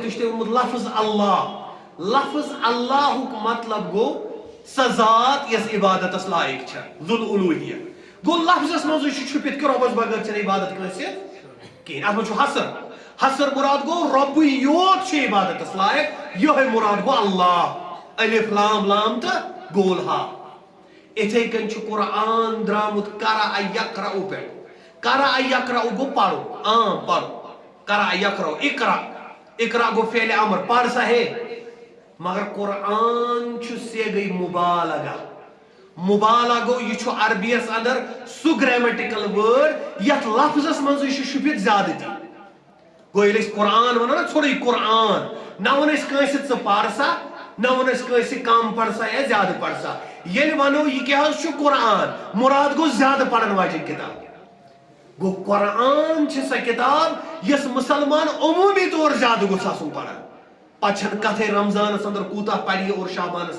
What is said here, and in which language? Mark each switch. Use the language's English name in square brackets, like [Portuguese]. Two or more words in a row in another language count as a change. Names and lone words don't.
[Kashmiri] تہِ چھُ تۄہہِ ووٚنمُت لفظ اللہُک مطلب گوٚو سۄ ذات یۄس عبادتس لایق چھےٚ ذُل اُلوٗہیہ گوٚو لفظس منٛزٕے چھُ چھُپِتھ کہِ رۄبس بغٲر چھنہٕ عبادت کٲنٛسہِ کِہیٖنۍ اتھ منٛز چھُ حسر مراد گو ربٕے یوت چھُ عبادتس لایق یہے مراد گو اللہ الف لام لام تو گول ہا اتھے کن چھُ قرآن درامُت [Arabic] قرأ یقرأ [Kashmiri] پہ [Arabic] قرأ یقرأ [Kashmiri] گو پرو عام پرو [Arabic] قرأ یقرأ اقرا [Kashmiri] گو [Arabic] فعل امر [Urdu] پڑھ سا ہے [Kashmiri] مگر قرآن چھُ سیگے مبالغہ گو یہ چھُ عربیس اندر سُہ [English] grammatical word [Kashmiri] یتھ لفظس منٛزٕے چھُ شُپِتھ زیادٕ تہِ گو ییٚلہِ أسۍ قرآن ونو نا ژھوٚرُے قرآن نہ ون أسۍ کٲنٛسہِ ژٕ پر سا نہ ون أسۍ کٲنٛسہِ کم پر سا یا زیادٕ پر سا ییٚلہِ ونو یہِ کیٛاہ حظ چھُ قرآن مراد گوٚو زیادٕ پرن واجیٚنۍ کتاب گو قرآن چھِ سۄ کتاب یۄس مسلمان عموٗمی طور زیادٕ گوٚژھ آسُن پران پتہٕ چھنہٕ کتھے رمضانس اندر کوٗتاہ پرِ اور شعبانس